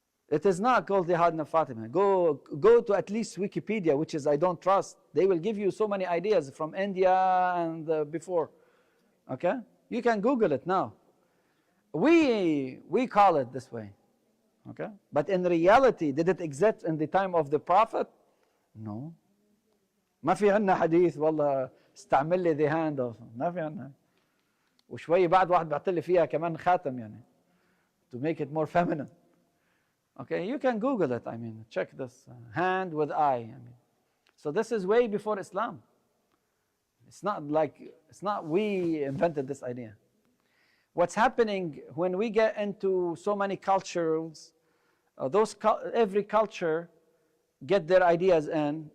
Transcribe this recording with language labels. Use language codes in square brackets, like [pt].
[en] It is not called the Hadna Fatima. Go to at least Wikipedia, which is I don't trust. They will give you so many ideas from India and before. Okay? You can Google it now. We call it this way. Okay? But in reality, did it exist in the time of the Prophet? No. [ar] ما في عنا حديث والله استعمل لي [en] the hand of. [ar] ما في عنا. وشوي بعد واحد بيعطي لي فيها كمان خاتم يعني. [en] To make it more feminine. Okay, you can Google it. I mean, check this hand with eye. I mean, so this is way before Islam. It's not we invented this idea. What's happening when we get into so many cultures, every culture get their ideas in.